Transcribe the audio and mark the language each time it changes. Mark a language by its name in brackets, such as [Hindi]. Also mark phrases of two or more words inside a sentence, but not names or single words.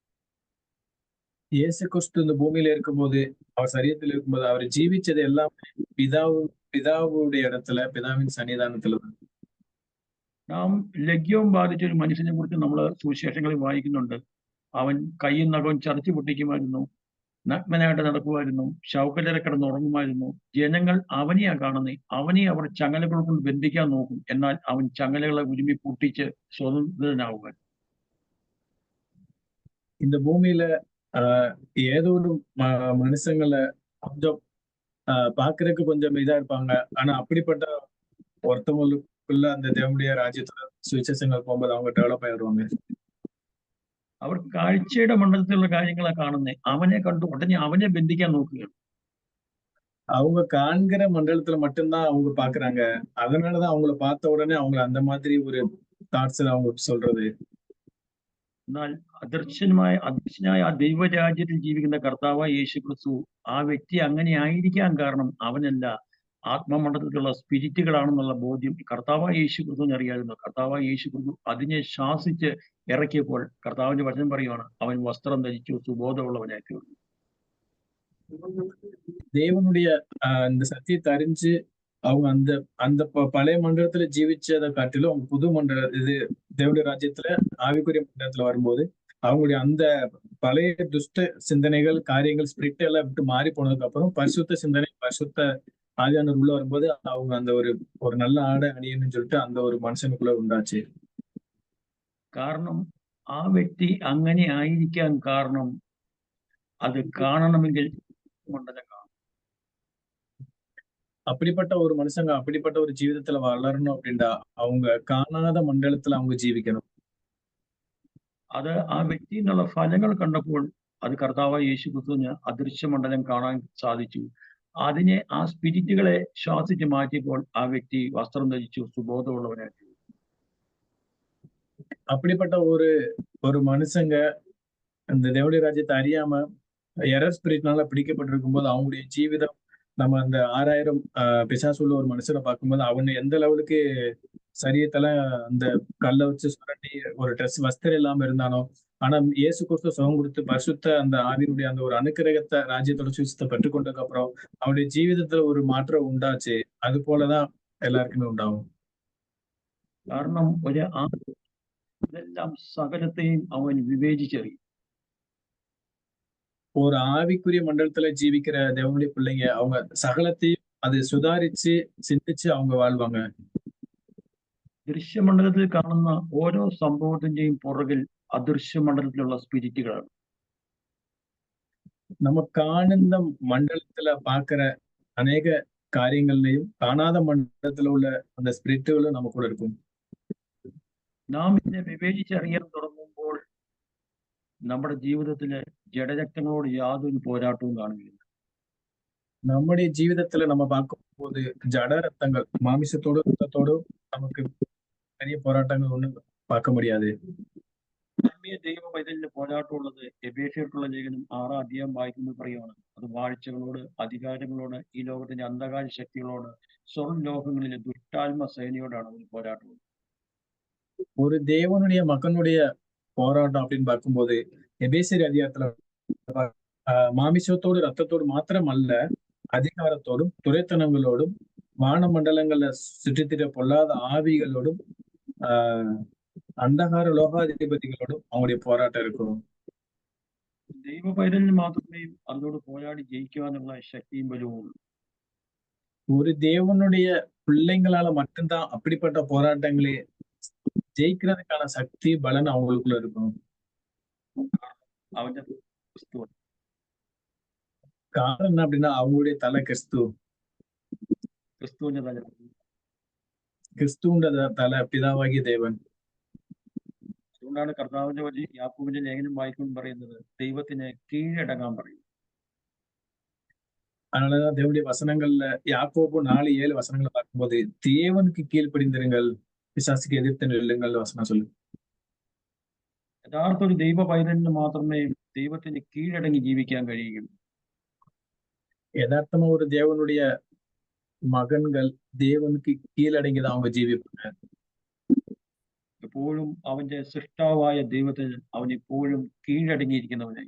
[Tamil] இயேசு கிறிஸ்து இந்த பூமியில இருக்கும்போது, அவர் சரீரத்தில் இருக்கும்போது அவர் ஜீவிச்சது எல்லாமே பிதாவுடைய இடத்துல, பிதாவின் சன்னிதானத்துல தான். [Malayalam] നാം ലഗ്യവും ബാധിച്ച ഒരു മനുഷ്യനെ കുറിച്ച് നമ്മൾ സുവിശേഷങ്ങളിൽ വായിക്കുന്നുണ്ട്. അവൻ കൈയും നഖവും ചതച്ചു പൊട്ടിക്കുമായിരുന്നു, നഗ്നനായിട്ട് നടക്കുമായിരുന്നു, ശവക്കല്ലറ കിടന്ന് ഉറങ്ങുമായിരുന്നു. ജനങ്ങൾ അവനെയാ കാണുന്നത്. അവനെ അവർ ചങ്ങലകൾ കൊണ്ട് ബന്ധിക്കാൻ നോക്കും, എന്നാൽ അവൻ ചങ്ങലകളെ ഉരുമി പൊട്ടിച്ച് സ്വതന്ത്രനാവുക. [Tamil] இந்த பூமியில ஏதோ ஒரு மனுஷங்களை கொஞ்சம் பாக்குறதுக்கு கொஞ்சம் இதா இருப்பாங்க. ஆனா அப்படிப்பட்ட ஒருத்தவங்களுக்குள்ள அந்த தேவனுடைய ராஜ்யத்துல சுவிசேஷங்கள் போகும்போது அவங்க டெவலப் ஆயிடுவாங்க. [Malayalam] അവർ കാഴ്ചയുടെ മണ്ഡലത്തിലുള്ള കാര്യങ്ങളാ കാണുന്നത്. [Tamil] அவனை கண்டு உடனே அவனை [Malayalam] ബന്ധിക്കാൻ നോക്കുകയാണ്. [Tamil] அவங்க காண்கிற மண்டலத்துல மட்டும்தான் அவங்க பாக்குறாங்க. அதனாலதான் அவங்கள பார்த்த உடனே அவங்க அந்த மாதிரி ஒரு தாட்ஸ் அவங்க சொல்றது. [Malayalam] എന്നാൽ അദൃശ്യനായ ആ ദൈവരാജ്യത്തിൽ ജീവിക്കുന്ന കർത്താവായ യേശു ക്രിസ്തു ആ വ്യക്തി അങ്ങനെ ആയിരിക്കാൻ കാരണം അവനല്ല, ആത്മമണ്ഡലത്തിലുള്ള സ്പിരിറ്റുകളാണെന്നുള്ള ബോധ്യം കർത്താവായ യേശു ക്രിസ്തുവിന് അറിയാമായിരുന്നു. കർത്താവായ യേശു ക്രിസ്തു അതിനെ ശാസിച്ച് ഇറക്കിയപ്പോൾ കർത്താവിന്റെ വചനം പറയുവാണ്, അവൻ വസ്ത്രം ധരിച്ചു സുബോധമുള്ളവനായി തീർന്നു. [Tamil] தேவனுடைய இந்த சத்தியத்தை அறிஞ்சு அவங்க அந்த அந்த பழைய மண்டலத்துல ஜீவிச்சதை காட்டிலும் அவங்க புது மண்டல இது தேவனுடைய ராஜ்யத்துல ஆவிக்குரிய மண்டலத்துல வரும்போது அவங்களுடைய அந்த பழைய துஷ்ட சிந்தனைகள், காரியங்கள், ஸ்பிரிட் எல்லாம் விட்டு மாறி போனதுக்கு அப்புறம் பரிசுத்த சிந்தனை, பரிசுத்த ஆவியானவர் உள்ள வரும்போது அவங்க அந்த ஒரு நல்ல ஆடை அணியணும்னு சொல்லிட்டு அந்த ஒரு மனுஷனுக்குள்ள உண்டாச்சு. [Malayalam] കാരണം ആ വ്യക്തി അങ്ങനെ ആയിരിക്കാൻ കാരണം അത് കാണണമെങ്കിൽ മണ്ഡലം കാണും. [Tamil] அப்படிப்பட்ட ஒரு மனுஷங்க அப்படிப்பட்ட ஒரு ஜீவிதத்துல வளரணும் அப்படின்னா அவங்க காணாத மண்டலத்துல அவங்க ஜீவிக்கணும். [Malayalam] അത് ആ വ്യക്തി എന്നുള്ള ഫലങ്ങൾ കണ്ടപ്പോൾ അത് കർത്താവായ യേശു ക്രിസ്തുവിന് അദൃശ്യ മണ്ഡലം കാണാൻ സാധിച്ചു. അതിനെ ആ സ്പിരിറ്റുകളെ ശ്വാസിച്ച് മാറ്റിയപ്പോൾ ആ വ്യക്തി വസ്ത്രം ധരിച്ചു സുബോധമുള്ളവനായി. [Tamil] அப்படிப்பட்ட ஒரு மனுஷங்க இந்த தேவனுடைய ராஜ்யத்தை அறியாம [English] error spirit [Tamil] பிடிக்கப்பட்டிருக்கும் போது அவங்களுடைய ஜீவிதம் நம்ம அந்த 6000 பிசாசு உள்ள ஒரு மனுஷனை பார்க்கும்போது அவனை எந்த லெவலுக்கு சரியத்துல அந்த கல்லை வச்சு சுரண்டி ஒரு ட்ரெஸ் வஸ்திரம் இல்லாம இருந்தானோ, ஆனா இயேசு கிறிஸ்து சுகம் கொடுத்து பரிசுத்த அந்த ஆவியினுடைய அந்த ஒரு அனுக்கிரகத்தை ராஜ்யத்தோட சுவிசத்தை பெற்றுக்கொண்டதுக்கு அப்புறம் அவனுடைய ஜீவிதத்துல ஒரு மாற்றம் உண்டாச்சு. அது போலதான் எல்லாருக்குமே உண்டாகும். [Malayalam] കാരണം ഇതെല്ലാം സകലത്തെയും അവൻ വിവേചിച്ചറിയും. [Tamil] ஒரு ஆவிக்குரிய மண்டலத்துல ஜீவிக்கிற தேவனுடைய பிள்ளைங்க அவங்க சகலத்தையும் அது சுதாரிச்சு சிந்திச்சு அவங்க வாழ்வாங்க. [Malayalam] ദൃശ്യമണ്ഡലത്തിൽ കാണുന്ന ഓരോ സംഭവത്തിന്റെയും പുറകിൽ അദൃശ്യമണ്ഡലത്തിലുള്ള സ്പിരിറ്റുകളാണ്. [Tamil] நம்ம காணுந்த மண்டலத்துல பாக்குற அநேக காரியங்கள்லயும் காணாத மண்டலத்துல உள்ள அந்த ஸ்பிரிட்டுகளும் நம்ம கூட இருக்கும். [Malayalam] നാം ഇതിനെ വിവേചിച്ചറിയാൻ തുടങ്ങുമ്പോൾ നമ്മുടെ ജീവിതത്തിലെ ജഡരക്തങ്ങളോട് യാതൊരു പോരാട്ടവും കാണുകയില്ല. [Tamil] நம்முடைய ஜீவிதத்துல நம்ம பார்க்கும்போது ஜட ரத்தங்கள் மாமிசத்தோடும் ரத்தத்தோடும் நமக்கு பெரிய போராட்டங்கள் ஒண்ணும் பார்க்க முடியாது. [Malayalam] ആത്മീയ ദൈവ പൈതലിന്റെ പോരാട്ടമുള്ളത് എഫേസ്യർക്കുള്ള ലേഖനം 6 അധ്യായം വായിക്കുമ്പോൾ പറയുകയാണ്, അത് വാഴ്ചകളോട്, അധികാരങ്ങളോട്, ഈ ലോകത്തിന്റെ അന്ധകാര ശക്തികളോട്, സ്വർലോകങ്ങളിലെ ദുഷ്ടാത്മ സേനയോടാണ് ഒരു പോരാട്ടം. [Tamil] ஒரு தேவனுடைய மகனுடைய போராட்டம் அப்படின்னு பார்க்கும்போது எபேசியர் அதிகாரத்துல மாமிசத்தோடு ரத்தத்தோடு மாத்திரம் அல்ல, அதிகாரத்தோடும் துரைத்தனங்களோடும் வான மண்டலங்கள்ல சுற்றித்திர பொல்லாத ஆவிகளோடும் அந்தகார லோகாதிபதிகளோடும் அவங்களுடைய போராட்டம் இருக்கும். [Malayalam] ദൈവ പൈതലിന് മാത്രമേ അതിനോട് പോരാടി ജയിക്കുവാനുള്ള ശക്തിയും ബലവും ഉള്ളൂ. [Tamil] ஒரு தேவனுடைய பிள்ளைங்களால மட்டும்தான் அப்படிப்பட்ட போராட்டங்களை ஜெயிக்கிறதுக்கான சக்தி பலன் அவங்களுக்குள்ள இருக்கும். [Malayalam] അവന്റെ ക്രിസ്തു [Tamil] காரணம் என்ன அப்படின்னா அவங்களுடைய தலை [Malayalam] ക്രിസ്തുവിന്റെ തല, [Tamil] கிறிஸ்துவ தலை பிதாவாகிய தேவன். [Malayalam] അതുകൊണ്ടാണ് കർത്താവിന്റെ വഴി യാക്കോബിന്റെ ലേഖനം വായിക്കുമ്പോൾ പറയുന്നത് ദൈവത്തിന് കീഴടങ്ങാൻ പറയും. [Tamil] அதனாலதான் தேவனுடைய வசனங்கள்ல யாக்கோபு 4:7 வசனங்களை பார்க்கும்போது தேவனுக்கு கீழ்ப்படிந்திருங்கள், பிசாசுக்கு எதிர்த்து நில்லுங்கள் வசனம் சொல்லு. [Malayalam] യഥാർത്ഥ ഒരു ദൈവ പൈതലിന് മാത്രമേ ദൈവത്തിന് കീഴടങ്ങി ജീവിക്കാൻ കഴിയുകയുള്ളൂ. [Tamil] யதார்த்தமா ஒரு தேவனுடைய மகன்கள் தேவனுக்கு கீழடங்கிதான் அவங்க ஜீவிப்பாங்க. [Malayalam] എപ്പോഴും അവന്റെ സൃഷ്ടാവായ ദൈവത്തിന് അവൻ ഇപ്പോഴും കീഴടങ്ങിയിരിക്കുന്നവനായി.